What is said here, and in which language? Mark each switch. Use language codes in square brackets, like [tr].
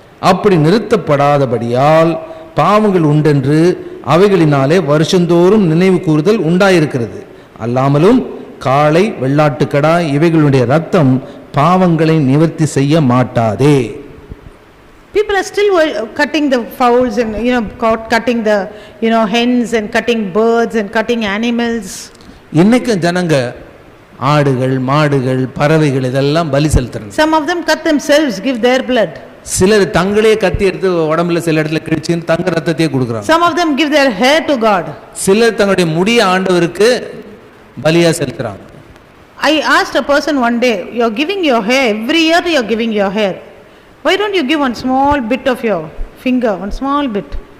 [ta] அப்படி நிறுத்தப்படாதபடியால் பாவங்கள் உண்டென்று அவைகளினாலே வருஷந்தோறும் நினைவு கூறுதல் உண்டாயிருக்கிறது. அல்லாமலும் காளை, வெள்ளாட்டுக்கடா இவைகளுடைய ரத்தம் பாவங்களை நிவர்த்தி செய்ய மாட்டாதே. [en] People are still cutting the fowls and cutting the hens and cutting birds and cutting animals. [ta] இன்னைக்கு ஜனங்க ஆடுகள், மாடுகள், பறவைகள் இதெல்லாம் பலி செலுத்துறாங்க. [en] Some of them cut themselves, give their blood. [ta] சிலர் தங்களே கத்தி எடுத்து உடம்புல சில இடத்துல கிழிச்சு தங்க ரத்தத்தையே கொடுக்கறாங்க. [en] Some of them give their hair to God. [ta] சிலர் தங்களுடைய முடியை ஆண்டவருக்கு பலியா செலுத்துறாங்க. [en] I asked a person one day, you are giving your hair every year, you are giving your hair. Why don't you give one small bit of your finger, one small bit?